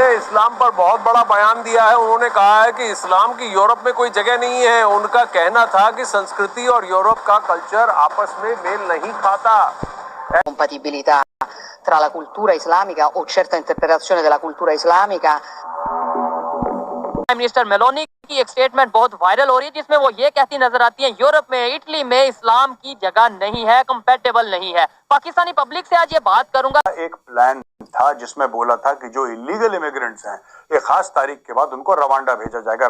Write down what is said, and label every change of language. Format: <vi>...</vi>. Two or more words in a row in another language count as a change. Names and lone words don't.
<hi>इस्लाम पर बहुत बड़ा बयान दिया है। उन्होंने कहा है कि इस्लाम की यूरोप में कोई जगह नहीं है। उनका कहना था कि संस्कृति और यूरोप का कल्चर आपस में मेल नहीं खाता।</hi> <it>compatibilità tra la cultura islamica o certa interpretazione della cultura islamica।</it> <en>prime minister</en> <hi>मेलोनी की एक स्टेटमेंट बहुत वायरल हो रही है जिसमें वो ये कहती नजर आती है यूरोप में, इटली में इस्लाम की जगह नहीं है, कंपैटिबल नहीं है। पाकिस्तानी पब्लिक से आज ये बात करूंगा। एक प्लान था जिसमें बोला था कि जो</hi> <en>illegal immigrants</en> <hi>हैं एक खास तारीख के बाद उनको रवांडा भेजा जाएगा।</hi>